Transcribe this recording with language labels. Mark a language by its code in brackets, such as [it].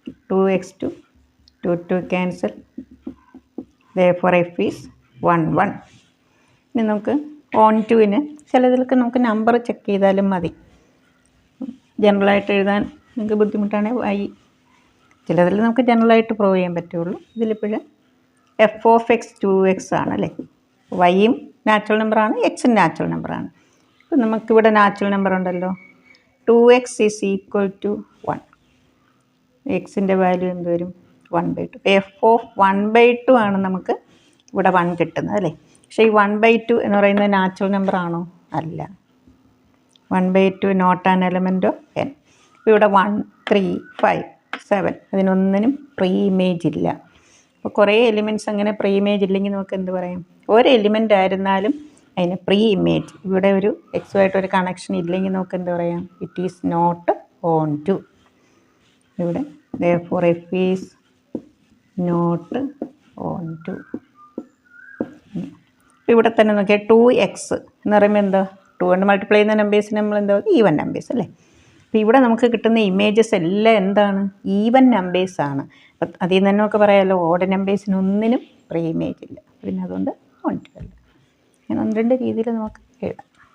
[en] 2x2 2 cancel. therefore f is 1 1. [ml] ഇനി നമുക്ക് on ടുവിന് ചിലതിലൊക്കെ നമുക്ക് നമ്പർ ചെക്ക് ചെയ്താലും മതി. ജനറലായിട്ട് എഴുതാൻ നിങ്ങൾക്ക് ബുദ്ധിമുട്ടാണെങ്കിൽ y. ചിലതിൽ നമുക്ക് ജനറലായിട്ട് പ്രൂവ് ചെയ്യാൻ പറ്റുള്ളൂ. ഇതിലിപ്പോഴും f of x 2x ആണ് അല്ലേ? വൈയും നാച്ചുറൽ നമ്പറാണ്, എക്സും നാച്ചുറൽ നമ്പറാണ്. അപ്പം നമുക്കിവിടെ നാച്ചുറൽ നമ്പർ ഉണ്ടല്ലോ. [en] 2x is equal to 1. [ml] എക്സിൻ്റെ വാല്യൂ എന്ത് വരും? [en] 1/2. [ml] f of 1/2 ആണ് നമുക്ക് ഇവിടെ 1 കിട്ടുന്നത് അല്ലേ? പക്ഷേ ഈ 1/2 എന്ന് പറയുന്നത് നാച്ചുറൽ നമ്പർ ആണോ? അല്ല. [en] 1/2 not an element of n. [ml] ഇപ്പോൾ ഇവിടെ 1 3 5 7 അതിനൊന്നിനും പ്രീ ഇമേജ് ഇല്ല. അപ്പോൾ കുറേ എലിമെൻറ്റ്സ് അങ്ങനെ പ്രീ ഇമേജ് ഇല്ലെങ്കിൽ നമുക്ക് എന്ത് പറയാം? ഒരു എലിമെൻ്റ് ആയിരുന്നാലും അതിന് പ്രീ ഇമേജ്, ഇവിടെ ഒരു എക്സുമായിട്ടൊരു കണക്ഷൻ ഇല്ലെങ്കിൽ നമുക്ക് എന്ത് പറയാം? [en] It is not on to. ഇവിടെ therefore f is not on to. [ml] ഇവിടെ തന്നെ നോക്കിയാൽ 2x എന്ന് പറയുമ്പോൾ എന്താ? 2 കൊണ്ട് മൾട്ടിപ്ലൈ ചെയ്യുന്ന നമ്പേഴ്സിന് നമ്മൾ എന്താ? ഈവൻ നമ്പേഴ്സ് അല്ലേ? അപ്പോൾ ഇവിടെ നമുക്ക് കിട്ടുന്ന ഇമേജസ് എല്ലാം എന്താണ്? ഈവൻ നമ്പേഴ്സാണ്. അപ്പം അതിൽ നിന്ന് തന്നെ നമുക്ക് പറയാമല്ലോ, ഓഡ് നമ്പേഴ്സിനൊന്നിനും പ്രീ ഇമേജ് ഇല്ല. പിന്നെ അതുകൊണ്ട് ഓൺ ടു അല്ല. അങ്ങനെ 1-2 രീതിയിൽ നമുക്ക് എഴുതാം.